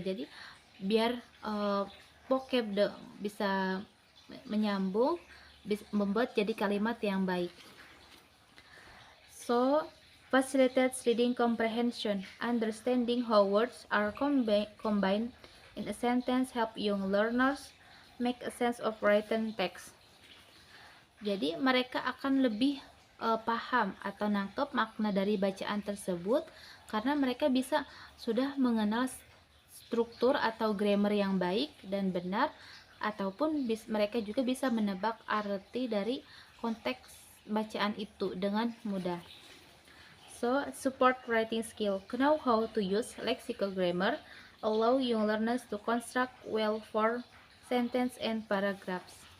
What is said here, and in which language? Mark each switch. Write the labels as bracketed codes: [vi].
[id] Jadi biar vocab bisa menyambung, membuat jadi kalimat yang baik. [en] So facilitates reading comprehension. Understanding how words are combined in a sentence help young learners make a sense of written text. [id] Jadi mereka akan lebih paham atau nangkep makna dari bacaan tersebut karena mereka sudah mengenal struktur atau grammar yang baik dan benar, ataupun mereka juga bisa menebak arti dari konteks bacaan itu dengan mudah. [en] So, support writing skill. Know how to use lexicogrammar allow young learners to construct well-formed sentence and paragraphs.